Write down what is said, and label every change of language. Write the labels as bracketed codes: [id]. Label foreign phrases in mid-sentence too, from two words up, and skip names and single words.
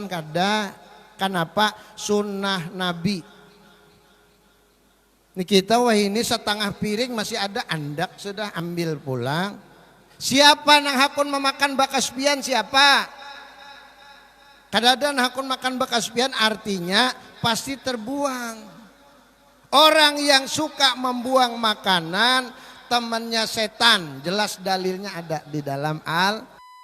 [id] Kada. Kenapa? Sunnah Nabi. [bjn] Ini kita wah ini setengah piring masih ada, andak sudah ambil pulang. Siapa nang hakun memakan bakas pian, siapa? Kadang-kadang hakun makan bekas pian artinya pasti terbuang. [id] Orang yang suka membuang makanan temannya setan. Jelas dalilnya ada di dalam Al-Quran.